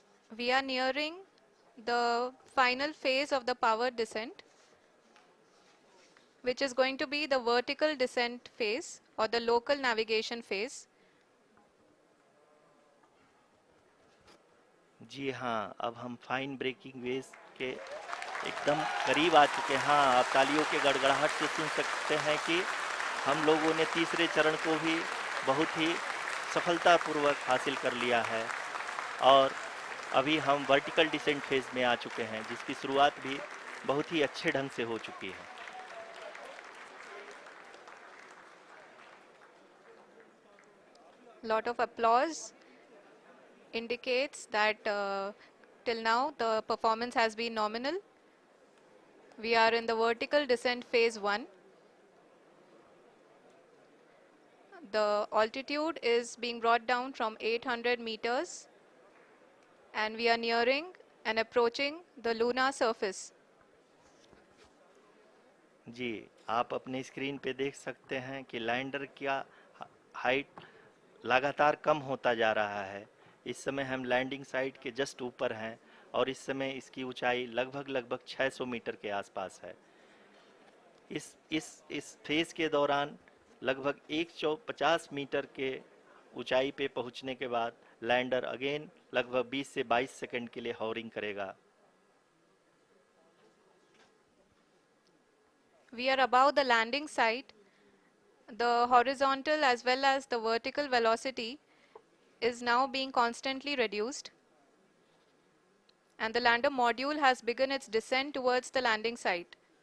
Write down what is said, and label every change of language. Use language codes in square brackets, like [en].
[en] We are nearing the final phase of the power descent, which is going to be the vertical descent phase or the local navigation phase. [hi] जी हाँ, अब हम fine breaking waves के एकदम करीब आ चुके हैं। हाँ, आप तालियों के गड़गड़ाहट से सुन सकते हैं कि हम लोगों ने तीसरे चरण को भी बहुत ही सफलतापूर्वक हासिल कर लिया है और अभी हम वर्टिकल डिसेंट फेज में आ चुके हैं, जिसकी शुरुआत भी बहुत ही अच्छे ढंग से हो चुकी है। [en] Lot of applause indicates that till now the performance has been nominal. We are in the vertical descent phase 1. The altitude is being brought down from 800 meters, and we are nearing and approaching the lunar surface. [hi] जी, आप अपने screen पे देख सकते हैं कि lander का height लगातार कम होता जा रहा है। इस समय हम लैंडिंग साइट के जस्ट ऊपर हैं और इस समय इसकी ऊंचाई लगभग लगभग 600 मीटर के आसपास है। इस फेज के दौरान लगभग 150 मीटर के ऊंचाई पे पहुंचने के बाद लैंडर अगेन लगभग 20 से 22 सेकंड के लिए हॉवरिंग करेगा। [en] We are above the landing site. The horizontal as well as the vertical velocity is now being constantly reduced, and the lander module has begun its descent towards the landing site.